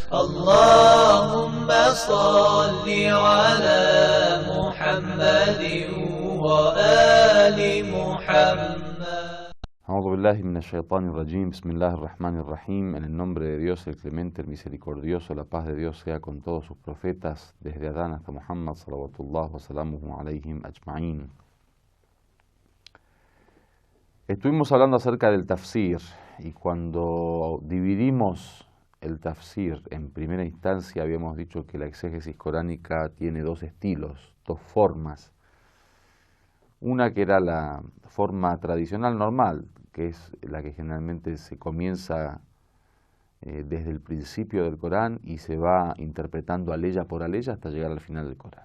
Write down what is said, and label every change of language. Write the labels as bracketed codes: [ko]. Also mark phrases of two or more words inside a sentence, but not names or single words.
[ar] اللهم صل على محمد وآل محمد. أعوذ بالله من الشيطان الرجيم. بسم الله الرحمن الرحيم. [es] En el nombre de Dios, el clemente, el misericordioso, la paz de Dios sea con todos sus profetas, desde Adán hasta Muhammad, [ar] صلوات الله وسلامه عليهم أجمعين. [es] Estuvimos hablando acerca del tafsir, y cuando dividimos el tafsir en primera instancia habíamos dicho que la exégesis coránica tiene dos estilos, dos formas. Una que era la forma tradicional normal, que es la que generalmente se comienza desde el principio del Corán y se va interpretando aleya por aleya hasta llegar al final del Corán.